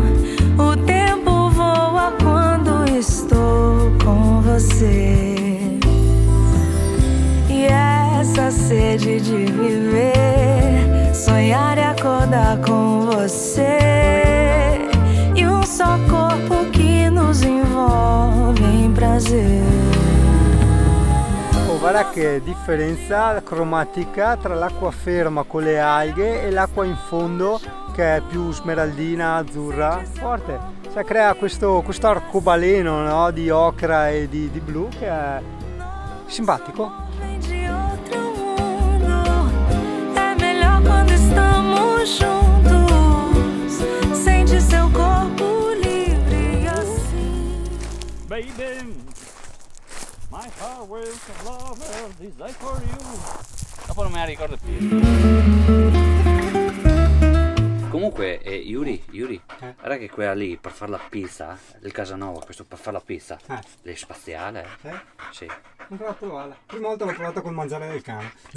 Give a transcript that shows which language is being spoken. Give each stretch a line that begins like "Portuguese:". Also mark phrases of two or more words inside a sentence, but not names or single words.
Portuguese: O tempo voa quando estou com você. E essa sede de viver, sonhar e acordar com você. E um só corpo que nos envolve em prazer.
Italian: Oh, guarda che differenza cromatica tra l'acqua ferma con le alghe e l'acqua in fondo che è più smeraldina, azzurra, forte. Cioè crea questo arcobaleno, no? Di ocra e di blu che è simpatico.
Portuguese: De outro mundo, é melhor quando estamos juntos. Sente seu corpo livre assim.
English: Baby, my heart will love desire for you.
Italian: Dopo non me la ricordo più. Comunque, Yuri, guarda che quella lì per fare la pizza, il Casanova, questo per fare la pizza, è spaziale. Sì. Non l'ho provata. Prima volta l'ho provata col mangiare del cane.